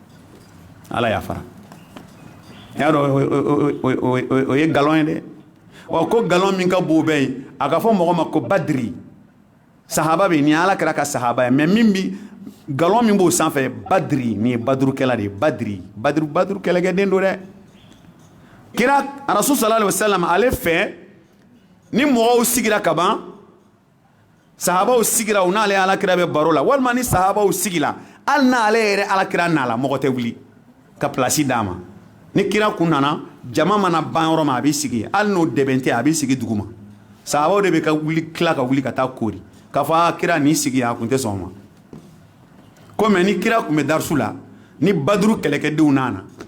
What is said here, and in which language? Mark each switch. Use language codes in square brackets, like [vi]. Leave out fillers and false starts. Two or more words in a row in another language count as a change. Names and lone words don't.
[bm] y'a dɔn o ye galon ye dɛ wa ko galon min ka bon bɛɛ ye a ka fɔ mɔgɔ ma ko badiri sahaba bɛ nin ye ala kɛra ka sahaba ye mais min bi galon min b'o sanfɛ badiri nin ye baduru kɛla de ye baduru kɛlɛkɛden don dɛ kira rasul [ar] صلى الله عليه وسلم [bm] ale fɛ ni mɔgɔw sigira ka ban sahabaw sigira u n'ale ala kira bɛ baro la walima ni sahabaw sigila hali n'ale yɛrɛ ala kira nala mɔgɔ tɛ wuli ka place d'a ma ni kira kun nana jama mana ban yɔrɔ ma a b'i sigi hali n'o dɛbɛn tɛ a b'i sigi duguma sahabaw de bɛ tila ka wuli ka taa koori k'a fɔ kira n'i sigi a kun tɛ sɔn ma ko mɛ ni kira kun bɛ darisu la ni baduru kɛlɛkɛdenw nana